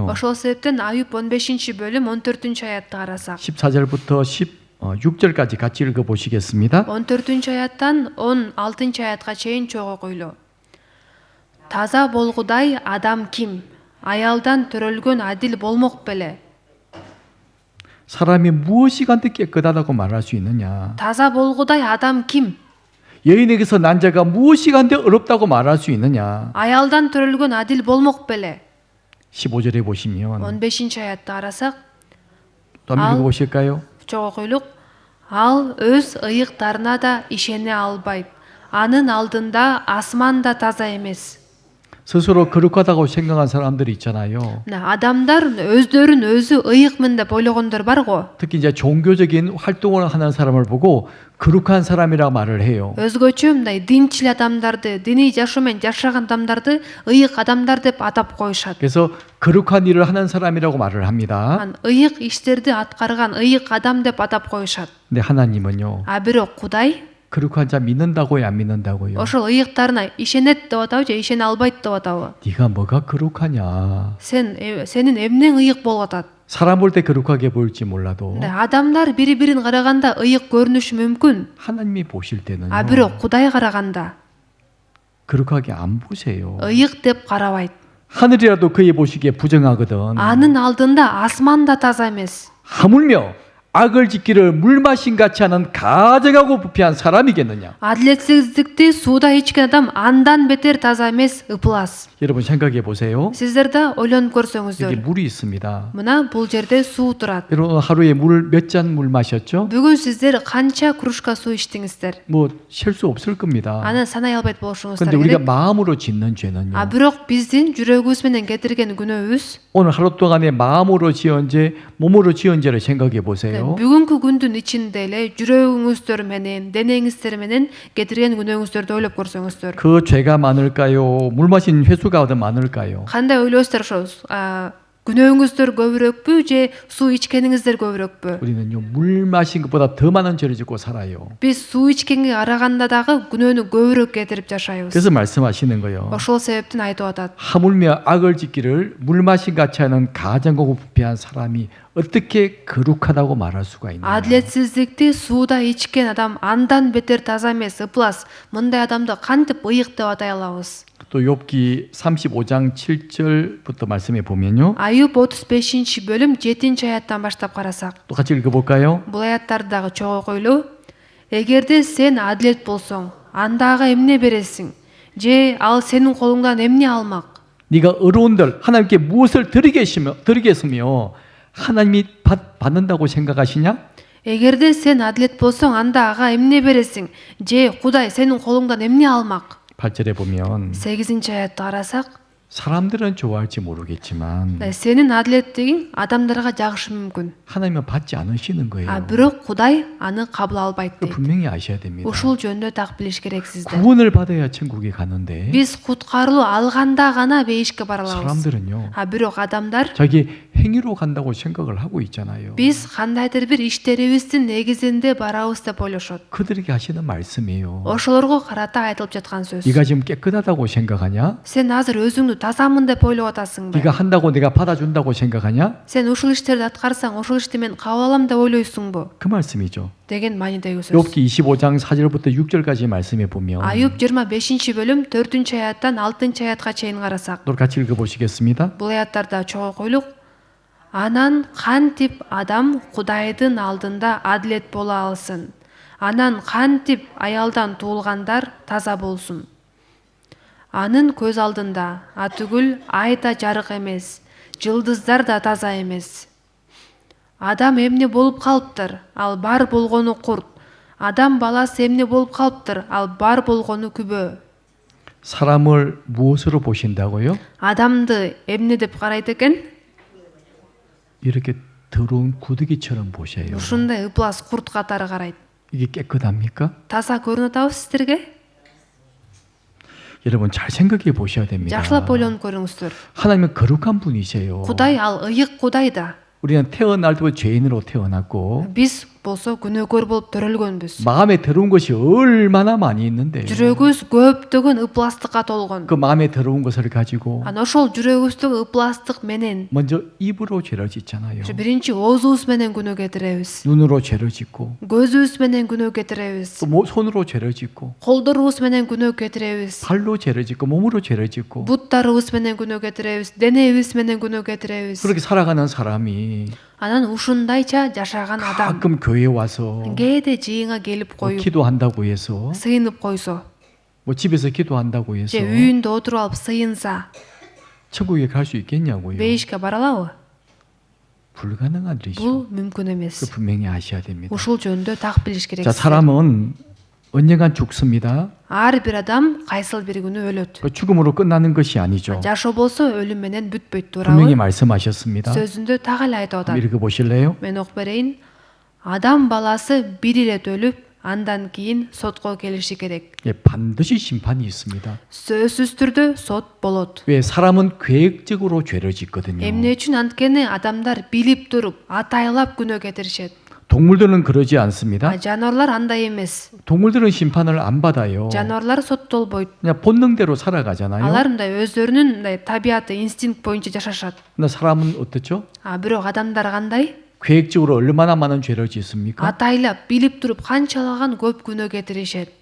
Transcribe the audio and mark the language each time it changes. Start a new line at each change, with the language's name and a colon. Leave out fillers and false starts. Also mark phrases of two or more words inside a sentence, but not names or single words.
Kyrgyz: Ошол себептен Аюб 15-бөлүм 14-аятты карасак,
Korean: 14절부터 16절까지 같이 읽어 보시겠습니다.
Kyrgyz: 14-аяттан 16-аятка чейин чогуу окуйлу. Таза болгудай адам ким? Аялдан төрөлгөн адил болмок беле?
Korean: 사람이 무엇이 간데 깨끗하다고 말할 수 있느냐?
Kyrgyz: таза болгудай адам ким?
Korean: 여인에게서 난 자가 무엇이 간데 어렵다고 말할 수 있느냐?
Kyrgyz: Аялдан төрөлгөн адил болмок беле?
Korean: 15절에 보시면
Kyrgyz: 15-аятты карасак,
Korean: 또 한번 읽어 보실까요?
Kyrgyz: чогуу окуйлук. Ал өз ыйыктарына да ишене албайт. Анын алдында асман да таза эмес.
Korean: 스스로 거룩하다고 생각한 사람들이 있잖아요.
Kyrgyz: адамдар өздөрүн өзү ыйыкмын деп ойлогондор бар го.
Korean: 특히 이제 종교적인 활동을 하는 사람을 보고 거룩한 사람이라 말을 해요.
Kyrgyz: Өзгөчө мындай динчил адамдарды, диний жашоо менен жашаган адамдарды ыйык адамдар деп атап коюшат.
Korean: 그래서 거룩한 일을 하는 사람이라고 말을 합니다.
Kyrgyz: ыйык иштерди аткарган ыйык адам деп атап коюшат.
Korean: 근데 하나님은요.
Kyrgyz: бирок Кудай
Korean: 거룩한 자 믿는다고요, 안 믿는다고요?
Kyrgyz: ошол ыйыктарына ишенет деп атабы же ишене албайт деп атабы?
Korean: 네가 뭐가 거룩하냐?
Kyrgyz: сенин эмнең ыйык болуп атат?
Korean: 사람 볼 때 거룩하게 보일지 몰라도
Kyrgyz: адамдар бири-бирин караганда ыйык көрүнүшү мүмкүн.
Korean: 하나님이 보실 때는요.
Kyrgyz: бирок Кудай караганда
Korean: 거룩하게 안 보세요.
Kyrgyz: ыйык деп карабайт.
Korean: 하늘이라도 그의 보시기에 부정하거든.
Kyrgyz: анын алдында асман да таза эмес.
Korean: 하물며 악을 짓기를 물 마신 같이 하는 가증하고 부패한 사람이겠느냐?
Kyrgyz: адилетсиздикти сууда ичкен адам андан бетер таза эмес, ыплас.
Korean: 여러분 생각해 보세요.
Kyrgyz: сиздер да ойлонуп
Korean: 여기
Kyrgyz: көрсөңүздөр.
Korean: 물이 있습니다.
Kyrgyz: мына бул жерде суу турат.
Korean: 여러분 하루에 물 몇 잔 물 마셨죠?
Kyrgyz: бүгүн сиздер канча кружка суу ичтиңиздер?
Korean: 뭐 셀 수 없을 겁니다.
Kyrgyz: аны санай албайт болушуңуздар
Korean: 근데 우리가
Kyrgyz: керек.
Korean: 마음으로 짓는 죄는요.
Kyrgyz: бирок биздин жүрөгүбүз менен кетирген күнөөбүз,
Korean: 오늘 하루 동안에 마음으로 지은 죄, 몸으로 지은 죄를 생각해 보세요.
Kyrgyz: бүгүнкү күндүн ичинде эле жүрөгүңүздөр менен, денеңиздер менен кетирген күнөөңүздөрдү ойлоп көрсөңүздөр.
Korean: 그 죄가 많을까요? 물 마신 횟수가 더 많을까요?
Kyrgyz: кандай ойлойсуздар? ошо күнөөңүздөр көбүрөөкпү же суу ичкениңиздер көбүрөөкпү?
Korean: 우리는요 물 마신 것보다 더 많은 죄를 짓고 살아요.
Kyrgyz: биз суу ичкенге караганда дагы күнөөнү көбүрөөк кетирип жашайбыз.
Korean: 그래서 말씀하시는 거예요.
Kyrgyz: ошол себептен айтып атат.
Korean: 하물며 악을 짓기를 물 마신 같이 하는 가증하고 부패한 사람이 어떻게 거룩하다고 말할 수가 있느냐?
Kyrgyz: адилетсиздикти сууда ичкен адам андан бетер таза эмес, ыплас. мындай адамды кантип ыйык деп атай алабыз?
Korean: 또 욥기 35장 7절부터 말씀해 보면요.
Kyrgyz: Аюб 35-бөлүм 7-аяттан баштап карасак,
Korean: 또 같이 읽어볼까요?
Kyrgyz: бул аяттарды дагы чогуу окуйлу. эгерде сен адилет болсоң, анда ага эмне бересиң? же ал сенин колуңдан эмне алмак?
Korean: 네가 어려운들 하나님께 무엇을 드리겠으며 하나님이 받는다고 생각하시냐?
Kyrgyz: эгерде сен адилет болсоң, анда ага эмне бересиң? же Кудай сенин колуңдан эмне алмак?
Korean: 8절에 보면
Kyrgyz: 8-аятты карасак,
Korean: 사람들은 좋아할지 모르겠지만
Kyrgyz: сенин адилеттигиң адамдарга жагышы мүмкүн.
Korean: 하나님은 받지 않으시는 거예요.
Kyrgyz: бирок Кудай аны кабыл албайт
Korean: 그거
Kyrgyz: дейт.
Korean: 분명히 아셔야 됩니다.
Kyrgyz: ушул жөнүндө так билиш керексиздер.
Korean: 구원을 받아야 천국에 가는데
Kyrgyz: биз куткарылуу алганда гана бейишке бара алабыз.
Korean: 사람들은요
Kyrgyz: бирок адамдар
Korean: 자기 행위로 간다고 생각을 하고 있잖아요.
Kyrgyz: Биз кандайдыр бир иштерибиздин негизинде барабыз деп ойлошот.
Korean: 그들에게 하시는 말씀이에요.
Kyrgyz: Ошолорго карата айтылып жаткан сөз.
Korean: 네가 지금 깨끗하다고 생각하냐?
Kyrgyz: Сен азыр өзүңдү тазамын деп ойлоп атасыңбы?
Korean: 네가 한다고 내가 받아준다고 생각하냐?
Kyrgyz: Сен ушул иштерди аткарсаң, ушул ишти мен кабыл алам деп ойлойсуңбу?
Korean: 그 말씀이죠.
Kyrgyz: деген маанидеги сөз.
Korean: 욥기 25장 4절부터 6절까지 말씀해 보면
Kyrgyz: Аюб 25-бөлүм 4-аяттан 6-аятка чейин карасак,
Korean: 우리 같이 읽어보시겠습니다.
Kyrgyz: бул аяттарда чогуу койлук: Анан кантип адам Кудайдын алдында адилет боло алсын? Анан кантип аялдан туулгандар таза болсун? Анын көз алдында атүгүл ай да жарык эмес, жылдыздар да таза эмес. Адам эмне болуп калыптыр? Ал бар болгону курт. Адам баласы эмне болуп калыптыр? Ал бар болгону күбө.
Korean: 사람을 무엇으로 보신다고요?
Kyrgyz: Адамды эмне деп карайт экен?
Korean: 이렇게 더러운 구더기처럼 보셔요.
Kyrgyz: Ушундай ыплас курт катары карайт.
Korean: 이게 깨끗합니까?
Kyrgyz: Таза көрүнүп атабы сиздерге?
Korean: 여러분 잘 생각해 보셔야 됩니다.
Kyrgyz: Жакшылап ойлонуп көрүңүздөр.
Korean: 하나님은 거룩한 분이세요.
Kyrgyz: Кудай ал ыйык Кудай да.
Korean: 우리는 태어날 때부터 죄인으로 태어났고
Kyrgyz: Биз болсо күнөөкөр болуп төрөлгөнбүз.
Korean: 마음에 더러운 것이 얼마나 많이 있는데
Kyrgyz: Жүрөгүбүз көптөгөн ыпластыкка толгон.
Korean: 그 마음에 더러운 것을 가지고
Kyrgyz: Анан ошол жүрөгүбүздөгү ыпластык менен
Korean: 먼저 입으로 죄를 짓잖아요.
Kyrgyz: биринчи оозубуз менен күнөө кетиребиз.
Korean: 눈으로 죄를 짓고
Kyrgyz: Көзүбүз менен күнөө кетиребиз.
Korean: 또 손으로 죄를 짓고
Kyrgyz: Колдорубуз менен күнөө кетиребиз.
Korean: 발로 죄를 짓고 몸으로 죄를 짓고
Kyrgyz: Буттарыбыз менен күнөө кетиребиз. Денебиз менен күнөө кетиребиз.
Korean: 그렇게 살아가는 사람이
Kyrgyz: Анан ушундайча жашаган адам
Korean: 가끔 교회에 와서
Kyrgyz: кээде жыйынга келип
Korean: 뭐
Kyrgyz: коюп
Korean: 기도한다고 해서
Kyrgyz: сыйынып койсо,
Korean: 뭐 집에서 기도한다고 해서
Kyrgyz: же үйүндө отуруп алып сыйынса,
Korean: 천국에 갈 수 있겠냐고요.
Kyrgyz: бейишке бара алабы?
Korean: 불가능한 일이죠.
Kyrgyz: Бул мүмкүн
Korean: 그
Kyrgyz: эмес.
Korean: 분명히 아셔야 됩니다.
Kyrgyz: Ушул жөнүндө так билиш керек.
Korean: 자, 사람은 언젠간 죽습니다.
Kyrgyz: Ар бир адам кайсыл бир күнү өлөт.
Korean: 그 죽음으로 끝나는 것이 아니죠.
Kyrgyz: Жашоо болсо өлүм менен бүтпөйт,
Korean: 분명히
Kyrgyz: туурабы?
Korean: 말씀하셨습니다.
Kyrgyz: Сөзүндө так эле айтып атат.
Korean: 읽어 보실래요?
Kyrgyz: Мен окуп берейин. Адам баласы бир ирет өлүп, андан кийин сотко келиши керек.
Korean: 예, 반드시 심판이 있습니다.
Kyrgyz: Сөзсүз түрдө сот болот.
Korean: 왜 사람은 계획적으로 죄를 짓거든요.
Kyrgyz: Эмне үчүн? Анткени адамдар билип туруп, атайлап күнөө кетиришет.
Korean: 동물들은 그러지 않습니다.
Kyrgyz: Жануарлар андай эмес.
Korean: 동물들은 심판을 안 받아요.
Kyrgyz: Жануарлар соттолбойт.
Korean: 그냥 본능대로 살아가잖아요.
Kyrgyz: Алар мындай өздөрүнүн мындай табияты, инстинкт боюнча жашашат.
Korean: 근데 사람은 어떻죠?
Kyrgyz: Бирок адамдар кандай?
Korean: 계획적으로 얼마나 많은 죄를 짓습니까?
Kyrgyz: Атайлап, билип туруп канчалаган көп күнөө кетиришет.